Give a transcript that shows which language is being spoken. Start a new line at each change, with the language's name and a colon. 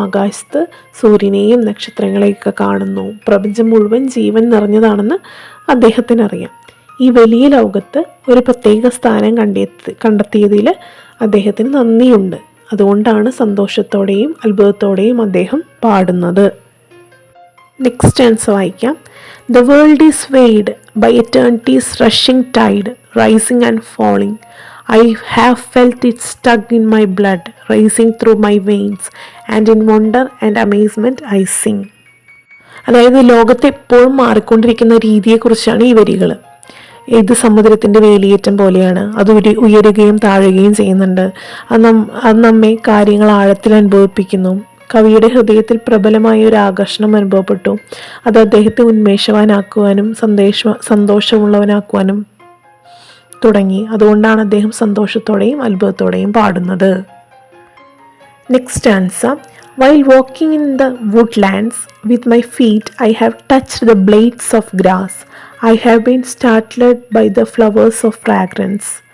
Malayalam: ആകാശത്ത് സൂര്യനെയും നക്ഷത്രങ്ങളെയൊക്കെ കാണുന്നു. പ്രപഞ്ചം മുഴുവൻ ജീവൻ നിറഞ്ഞതാണെന്ന് അദ്ദേഹത്തിനറിയാം. ഈ വലിയ ലോകത്ത് ഒരു പ്രത്യേക സ്ഥാനം കണ്ടെത്തിയതിൽ അദ്ദേഹത്തിന് നന്ദിയുണ്ട്. അതുകൊണ്ടാണ് സന്തോഷത്തോടെയും അത്ഭുതത്തോടെയും അദ്ദേഹം പാടുന്നത്. നെക്സ്റ്റ് ആൻസർ വായിക്കാം.
English: The world is swayed by eternity's rushing tide, rising and falling. I have felt its tug in my blood, racing through my veins, and in wonder and amazement I sing.
Malayalam: അതായത് ലോകത്ത് എപ്പോഴും മാറിക്കൊണ്ടിരിക്കുന്ന രീതിയെക്കുറിച്ചാണ് ഈ വരികൾ. ഇത് സമുദ്രത്തിൻ്റെ വേലിയേറ്റം പോലെയാണ്. അത് ഉയരുകയും താഴുകയും ചെയ്യുന്നുണ്ട്. അത് നമ്മെ കാര്യങ്ങൾ ആഴത്തിൽ അനുഭവിപ്പിക്കുന്നു. കവിയുടെ ഹൃദയത്തിൽ പ്രബലമായ ഒരു ആകർഷണം അനുഭവപ്പെട്ടു. അത് അദ്ദേഹത്തെ ഉന്മേഷവാനാക്കുവാനും സന്തോഷമുള്ളവനാക്കുവാനും തുടങ്ങി. അതുകൊണ്ടാണ് അദ്ദേഹം സന്തോഷത്തോടെയും അത്ഭുതത്തോടെയും പാടുന്നത്. Next answer.
English: While walking in the woodlands with my feet, I have touched the blades of grass. I have been startled by the flowers of fragrance.